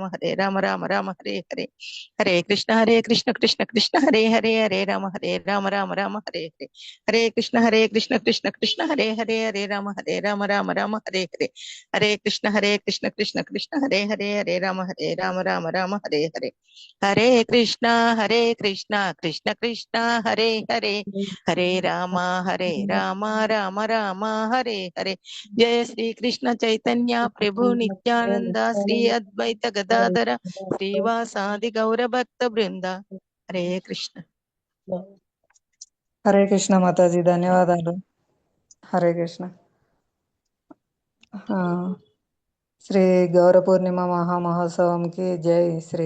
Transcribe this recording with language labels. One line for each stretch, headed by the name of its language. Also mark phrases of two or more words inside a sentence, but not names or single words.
Sanskrit: రామ రామ హరే హరే హరే కృష్ణ కృష్ణ కృష్ణ హరే రామ రామ హరే హరే హరే కృష్ణ కృష్ణ కృష్ణ హరే రామ రామ రామ రామ హరే హరే. హరే కృష్ణ కృష్ణ కృష్ణ హరే హరే. హరే రామ రామ రామ హరే హరే. హరే కృష్ణ కృష్ణ కృష్ణ హరే హరే. హరే రామ రామ రామ హరే హరే. జయ శ్రీ కృష్ణ చైతన్య ప్రభు నిత్యానంద శ్రీ అద్వైత గదాధర శ్రీవాసాది గౌర భక్త బృంద. హరే కృష్ణ.
Telugu: హరే కృష్ణ మాతాజీ, ధన్యవాదాలు. హరే కృష్ణ. ఆ, శ్రీ గౌర పూర్ణిమ మహామహోత్సవంకి జై. శ్రీ